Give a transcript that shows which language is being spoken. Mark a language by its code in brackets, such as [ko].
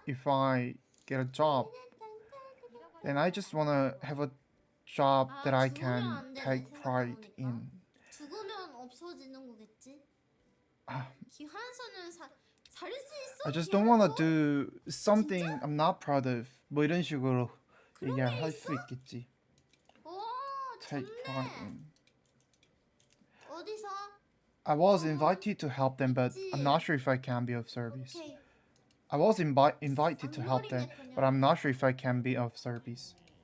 [en] if I get a job, then I just wanna have a job that I can take pride in. [ko] 죽으면 없어지는 거겠지? 아, 기환서는 살 수 있어? [en] I just don't wanna do something I'm not proud of. [ko] 뭐 이런 식으로 얘기할 수 있겠지. 오, [en] Take pride [ko] 좋네. [en] in. [ko] 어디서? [en] I was invited to help them, but I'm not sure if I can be of service. 오케이. I was invited to help them, but I'm not sure if I can be of service.